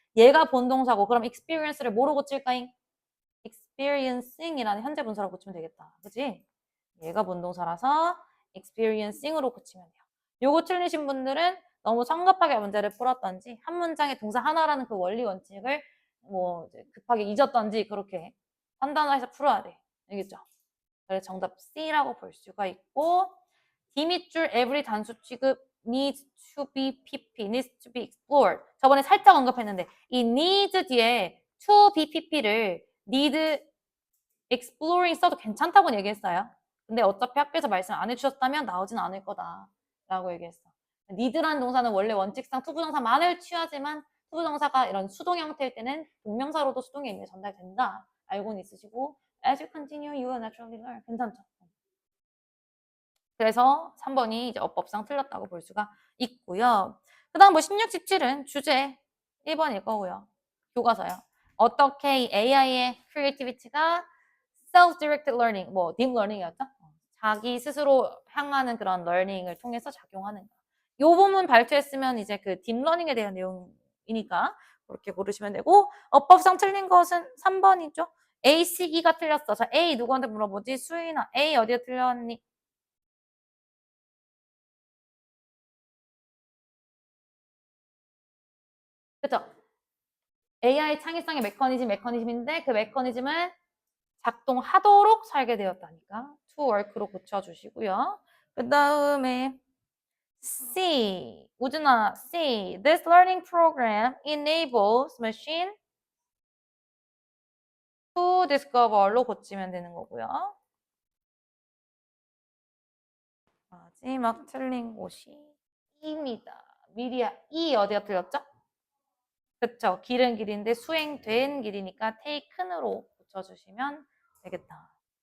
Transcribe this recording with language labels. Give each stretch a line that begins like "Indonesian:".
Korean: 얘가 본동사고 그럼 experience를 뭐로 고칠까잉? experiencing이라는 현재 분사로 고치면 되겠다. 그치? 얘가 본동사라서 experiencing으로 고치면 돼요. 요거 틀리신 분들은 너무 성급하게 문제를 풀었던지 한 문장에 동사 하나라는 그 원리 원칙을 뭐 급하게 잊었던지 그렇게 판단해서 풀어야 돼. 알겠죠? 그래서 정답 C라고 볼 수가 있고 D 밑줄 every 단수 취급 needs to be pp,
English: needs to be explored.
Korean: 저번에 살짝 언급했는데 이 needs 뒤에 to be pp를 need exploring 써도 괜찮다고 얘기했어요. 근데 어차피 학교에서 말씀 안 해주셨다면 나오진 않을 거다 라고 얘기했어. need라는 동사는 원래 원칙상 투부정사만을 취하지만 투부정사가 이런 수동 형태일 때는 동명사로도 수동의 의미가 전달된다. 알고는 있으시고
English: as you continue, you will naturally learn.
Korean: 괜찮죠? 그래서 3번이 이제 어법상 틀렸다고 볼 수가 있고요. 그 다음 뭐 16, 17은 주제 1번일 거고요. 교과서요. 어떻게 AI의 creativity가 self-directed learning, 뭐 deep learning이었죠? 자기 스스로 향하는 그런 learning을 통해서 작용하는가. 요 부분 발표했으면 이제 그 deep learning에 대한 내용이니까 그렇게 고르시면 되고 어법상 틀린 것은 3번이죠. A, C, E가 틀렸어. 자, A 누구한테 물어보지? 수인아. A 어디에 틀렸니? 그쵸? AI 창의성의 메커니즘인데 그 메커니즘을 작동하도록 설계되었다니까 to work로 고쳐주시고요. 그 다음에 C, 우준아, C.
English: This learning program enables machine to discover로
Korean: 고치면 되는 거고요. 마지막 틀린 곳이 E입니다. 미리야, E 어디가 틀렸죠? 그쵸. 길은 길인데 수행된 길이니까 taken으로 고쳐주시면 되겠다.